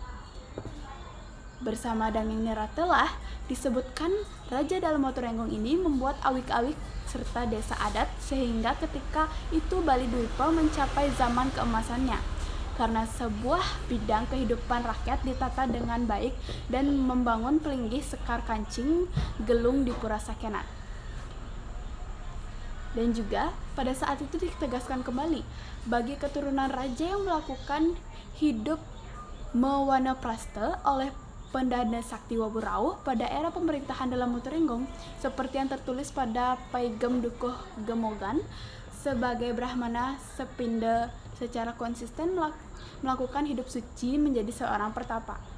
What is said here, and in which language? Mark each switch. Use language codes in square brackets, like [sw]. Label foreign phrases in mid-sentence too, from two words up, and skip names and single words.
[id] Bersama Dangyang Nirate lah disebutkan Raja Dalam-Watu-Renggong ini membuat awik-awik serta desa adat, sehingga ketika itu Bali Dwipa mencapai zaman keemasannya karena sebuah bidang kehidupan rakyat ditata dengan baik dan membangun pelinggih sekar kancing gelung di Pura Sakenat. Dan juga pada saat itu ditegaskan kembali bagi keturunan raja yang melakukan hidup mewanaprasta oleh Pendana Sakti Waburauh pada era pemerintahan Dalam-Watu-Renggong, seperti yang tertulis pada Paigem Dukuh Gemogan, sebagai Brahmana sepinda secara konsisten melakukan hidup suci menjadi seorang pertapa.